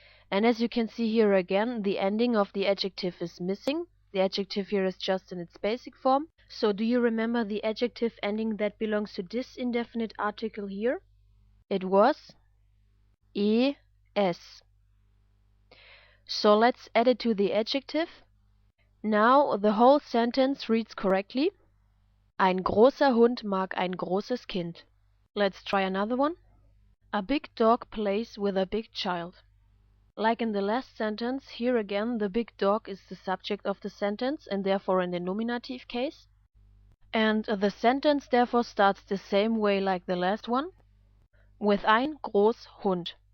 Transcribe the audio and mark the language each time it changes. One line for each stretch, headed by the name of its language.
English: And as you can see here again, the ending of the adjective is missing. The adjective here is just in its basic form. So do you remember the adjective ending that belongs to this indefinite article here? It was es. So let's add it to the adjective. Now the whole sentence reads correctly:
German: Ein großer Hund mag ein großes Kind.
English: Let's try another one. A big dog plays with a big child. Like in the last sentence, here again the big dog is the subject of the sentence and therefore in the nominative case. And the sentence therefore starts the same way like the last one, with
German: ein Großhund.